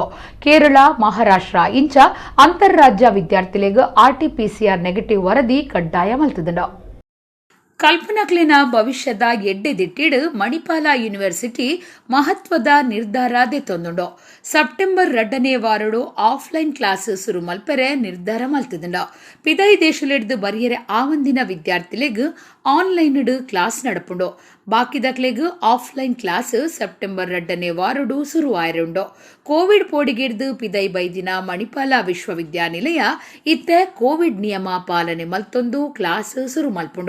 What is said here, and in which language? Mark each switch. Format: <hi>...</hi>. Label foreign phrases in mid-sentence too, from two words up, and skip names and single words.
<tcy>ಕೇರಳ, ಮಹಾರಾಷ್ಟ್ರ ಇಂಚ ಅಂತಾರಾಜ್ಯ ವಿದ್ಯಾರ್ಥಿಗಳಿಗೆ RT-PCR ನೆಗೆಟಿವ್ ವರದಿ ಕಡ್ಡಾಯ ಮಲ್ತುಂಡು. ಕಲ್ಪನಕ್ಲಿನ ಭವಿಷ್ಯದ ಎಡ್ಡೆದಿಟ್ಟಿಡು ಮಣಿಪಾಲ ಯೂನಿವರ್ಸಿಟಿ ಮಹತ್ವದ ನಿರ್ಧಾರದೆ ತೊಂದುಂಡು. ಸೆಪ್ಟೆಂಬರ್ 2ನೇ ವಾರಡು</tcy> <en>offline classes</en> <tcy>ಮಲ್ಪೆರೆ ನಿರ್ಧಾರ ಮಲ್ತುಂಡು. ಪಿದೈ ದೇಶಲೆಡ್ದು ಬರಿಯರೆ ಆವಂದಿನ ವಿದ್ಯಾರ್ಥಿಲೆಗ್</tcy> <en>online class</en> <tcy>ನಡಪುಂಡು. ಬಾಕಿದಕ್ಲೆಗ್</tcy> <en>offline class</en> <tcy>ಸೆಪ್ಟೆಂಬರ್ 2ನೇ ವಾರಡು ಶುರುವಾಯರುಂಡು. ಕೋವಿಡ್ ಪೋಡಿಗೆಡ್ದು ಪಿದೈ ಬೈದಿನ ಮಣಿಪಾಲ ವಿಶ್ವವಿದ್ಯಾನಿಲಯ ಇತ್ತೆ ಕೋವಿಡ್ ನಿಯಮ ಪಾಲನೆ ಮಲ್ತೊಂದು ಕ್ಲಾಸ್ ಶುರು ಮಲ್ಪುಂಡು.</tcy>